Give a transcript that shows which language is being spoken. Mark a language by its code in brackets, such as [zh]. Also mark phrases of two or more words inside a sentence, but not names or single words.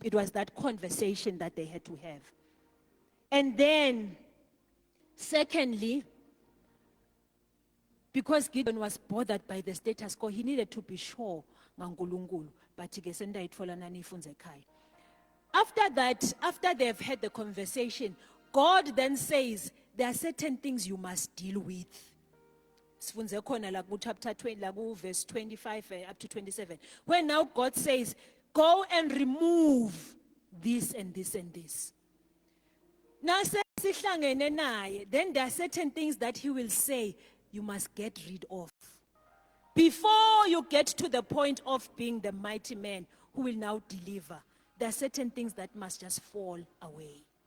[en] It was that conversation that they had to have. And then, secondly, because Gideon was bothered by the status quo, he needed to be sure ngaNkulunkulu. But after that, after they've had the conversation, God then says, there are certain things you must deal with. [ss] Sifunze khona la chapter 20, la verse 25 [en] up to [ss] 27. [en] When now God says, go and remove this and this and this. Now, then there are certain things that he will say you must get rid of. Before you get to the point of being the mighty man who will now deliver, there are certain things that must just fall away.